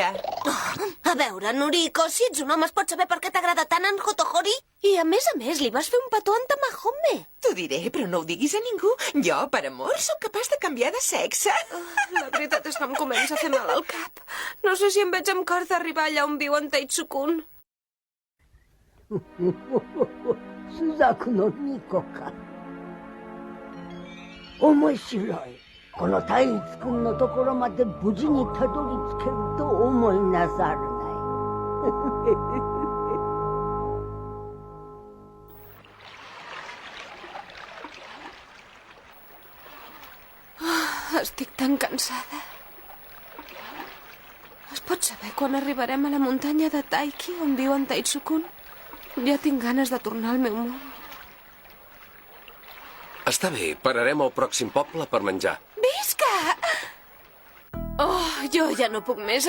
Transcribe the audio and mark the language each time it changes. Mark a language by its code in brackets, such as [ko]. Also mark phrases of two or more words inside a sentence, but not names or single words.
[ca] A veure, Noriko, si ets un home es pot saber per què t'agrada tant en Hotohori? I a més, li vas fer un petó en Tamahome. T'ho diré, però no ho diguis a ningú. Jo, per amor, sóc capaç de canviar de sexe. La veritat és que em comença a fer mal al cap. No sé si em veig amb cor d'arribar allà on viu en Taitsukun. [ja] スザクの巫女か。面白い。この太一くんのところまで無事にたどり着けると思いなさるない. [ca] Estic tan cansada. Es pot saber quan arribarem a la muntanya de Taiki on viu en Taitsukun? Ja tinc ganes de tornar al meu món. Està bé, pararem al pròxim poble per menjar. Visca! Oh, jo ja no puc més.